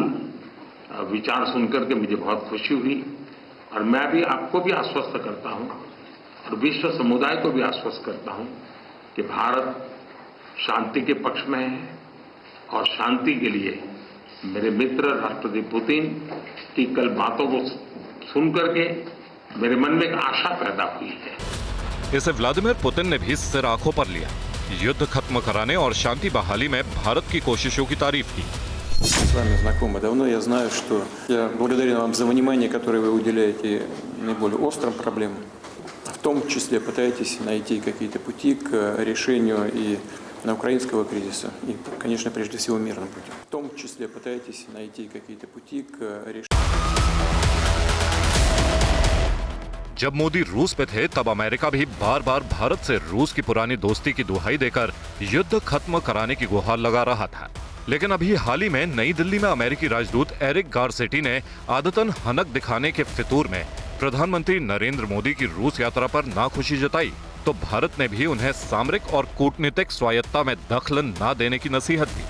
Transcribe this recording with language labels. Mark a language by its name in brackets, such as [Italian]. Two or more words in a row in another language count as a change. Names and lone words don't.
[Hindi] विचार सुनकर के मुझे बहुत खुशी हुई और मैं भी आपको भी आश्वस्त करता हूं और विश्व समुदाय को भी आश्वस्त करता हूं कि भारत शांति के पक्ष में है और शांति के लिए मेरे मित्र राष्ट्रपति पुतिन की कल बातों को सुनकर के मेरे मन में एक आशा पैदा हुई है। इसे व्लादिमीर पुतिन ने भी सिर आंखों पर लिया, युद्ध खत्म कराने और शांति बहाली में भारत की कोशिशों की तारीफ की। [Russian] С вами знакомы давно, я знаю, что я благодарен вам за внимание, которое вы уделяете наиболее острым проблемам. В том числе пытаетесь найти какие-то пути к решению и украинского кризиса, и, конечно, прежде всего мирным путем. В том числе пытаетесь найти какие-то пути к решению. [Hindi] जब मोदी रूस पे थे तब अमेरिका भी बार बार भारत से रूस की पुरानी दोस्ती की दुहाई देकर युद्ध खत्म कराने की गुहार लगा रहा था। लेकिन अभी हाल ही में नई दिल्ली में अमेरिकी राजदूत एरिक गारसेटी ने आदतन हनक दिखाने के फितूर में प्रधानमंत्री नरेंद्र मोदी की रूस यात्रा पर नाखुशी जताई, तो भारत ने भी उन्हें सामरिक और कूटनीतिक स्वायत्ता में दखल न देने की नसीहत दी।